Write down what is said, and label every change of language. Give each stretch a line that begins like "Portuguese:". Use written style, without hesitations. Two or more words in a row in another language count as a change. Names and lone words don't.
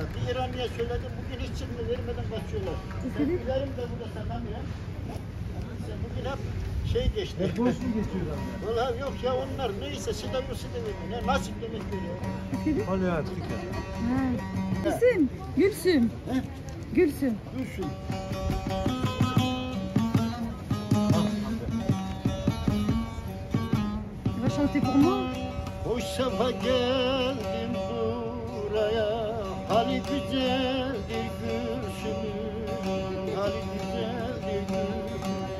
Turkish: Bir İranlı'ya söyledim, bugün hiç çıkmıyor, vermeden kaçıyorlar. Bizlerim de burada satamıyor. Bugün hep şey geçti. Hep boş mu geçiyorlar? Valla yok ya onlar neyse sıdavyosu demek. Ne nasip demek böyle. Hani artık. Gülsüm, Gülsüm. He? Gülsüm. Düşün.
French: Tu vas chanter pour moi?
Turkish: Hoş sefa geldim buraya. Hali güzeldir Gülsüm'ün. Hali güzeldir Gülsüm'ün.